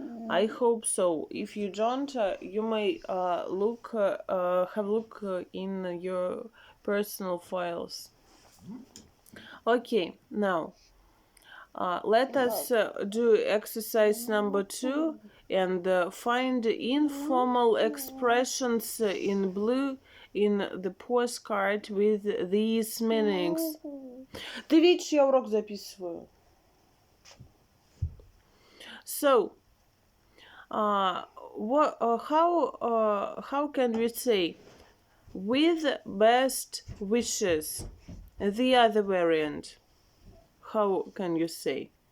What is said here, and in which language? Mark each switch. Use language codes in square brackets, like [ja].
[en] I hope so. If you don't, you may have a look in your personal files. Okay, now Let us do exercise number 2 and find informal expressions in blue in the postcard with these meanings. [ru] Ты видишь, я урок записываю. [en] So, how can we say with best wishes? The other variant. How can you say?